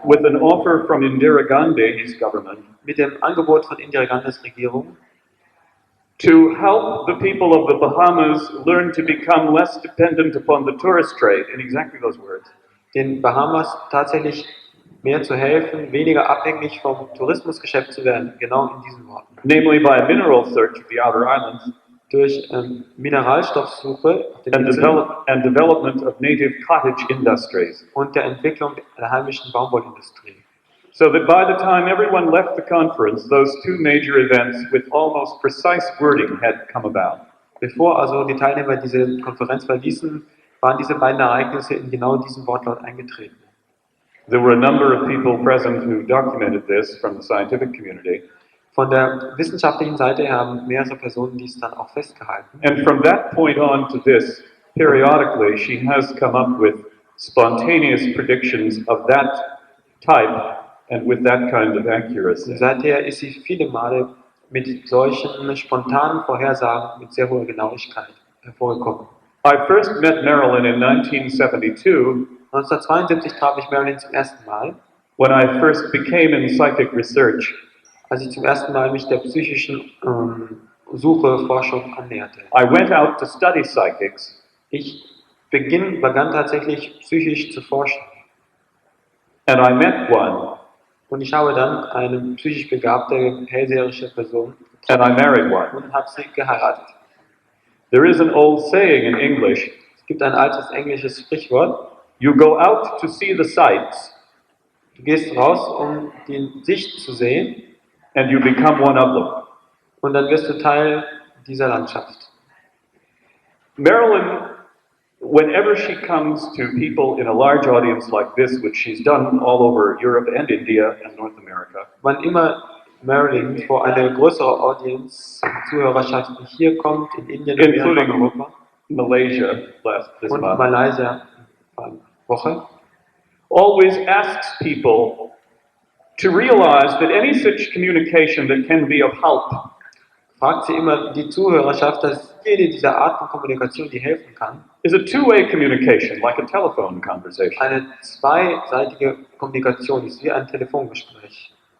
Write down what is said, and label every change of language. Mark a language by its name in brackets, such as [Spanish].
[English] with an offer from Indira Gandhi's government [German] mit dem Angebot von Indira Gandhis Regierung, [English] to help the people of the Bahamas learn to become less dependent upon the tourist trade, in exactly those words. [German] den Bahamas tatsächlich mehr zu helfen, weniger abhängig vom Tourismusgeschäft zu werden, genau in diesen Worten. [English] Namely by a mineral search of the outer islands [German] Durch Mineralstoffsuche auf den [English] and, [German] Inseln [English] development of native cottage industries. [German] und der Entwicklung der heimischen Baumwollindustrie. [English] So that by the time everyone left the conference, those two major events with almost precise wording had come about. [German] Bevor also die Teilnehmer diese Konferenz verließen, waren diese beiden Ereignisse in genau diesem Wortlaut eingetreten. [English] There were a number of people present who documented this from the scientific community. [German] Von der wissenschaftlichen Seite haben mehrere Personen dies dann auch festgehalten. [English] And from that point on to this, periodically she has come up with spontaneous predictions of that type and with that kind of accuracy. [German] Und seither ist sie viele Male mit solchen spontanen Vorhersagen mit sehr hoher Genauigkeit hervorgekommen. [English] I first met Marilyn in 1972 [German] 1972 traf ich Marilyn zum ersten Mal, [English] when I first became in psychic research. [German] als ich zum ersten Mal mich der psychischen Forschung annäherte. [English] I went out to study psychics [German] Ich begann tatsächlich psychisch zu forschen. [English] And I met one, [German] Und ich habe dann eine psychisch begabte, hellseherische Person [English] and I married one. [German] und habe sie geheiratet. [English] There is an old saying in English, [German] Es gibt ein altes englisches Sprichwort: [English] you go out to see the sights, [German] Du gehst raus, um die Sicht zu sehen, [English] and you become one of them. [German] und dann wirst du Teil dieser Landschaft. [English] Marilyn, whenever she comes to people in a large audience like this, which she's done all over Europe and India and North America, [German] Wann immer Marilyn vor eine größere Audience, Zuhörerschaft hier kommt, in Indien, Amerika und [English] including [German] Europa [English] Malaysia this [German] und [English] month, [German] Malaysia Woche, [English] always asks people to realize that any such communication that can be of help [German] fragt sie immer die Zuhörerschaft, dass jede dieser Art von Kommunikation, die helfen kann, [English] is a two-way communication, like a telephone conversation. [German] eine zweiseitige Kommunikation ist, wie ein Telefongespräch.